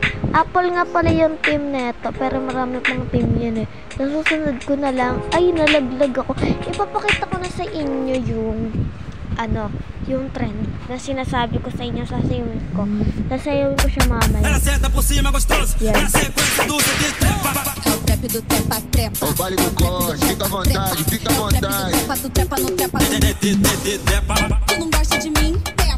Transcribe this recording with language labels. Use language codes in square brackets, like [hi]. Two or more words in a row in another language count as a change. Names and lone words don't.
[tl] Apple nga pala yung team neto. Pero marami pang team yan eh. Nasusunod ko na lang. Ay, nalaglag ako. Ipapakita ko na sa inyo yung yung trend na sinasabi ko sa inyo, sasayawin ko. Sasayawin ko siya mamaya. Yan. [pt] É o trap do trepa. O baile do corte, fica à vontade. Tu trepa no trepa. Tu não gosta de mim?